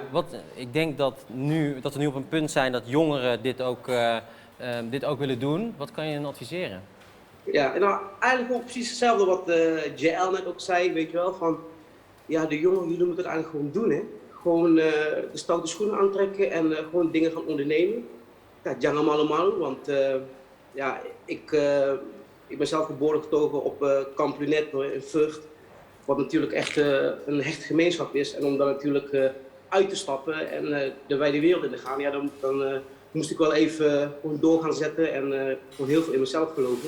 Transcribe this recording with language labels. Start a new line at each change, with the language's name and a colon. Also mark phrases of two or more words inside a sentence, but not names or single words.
Dutch: Ik denk dat we nu op een punt zijn dat jongeren dit ook willen doen. Wat kan je hen adviseren? Ja, en nou eigenlijk ook precies hetzelfde wat JL net ook zei, weet je wel, van ja, de jongeren jullie moeten het eigenlijk gewoon doen, hè. Gewoon de stoute schoenen aantrekken en gewoon dingen gaan ondernemen. Ja,
Malay: jangan malu-malu,
Dutch: want ja, ik ben zelf geboren getogen op Kamp Lunetto in Vught, wat natuurlijk echt een hechte gemeenschap is. En om daar natuurlijk uit te stappen en de wijde wereld in te gaan, ja, dan moest ik wel even gewoon door gaan zetten en gewoon heel veel in mezelf geloven.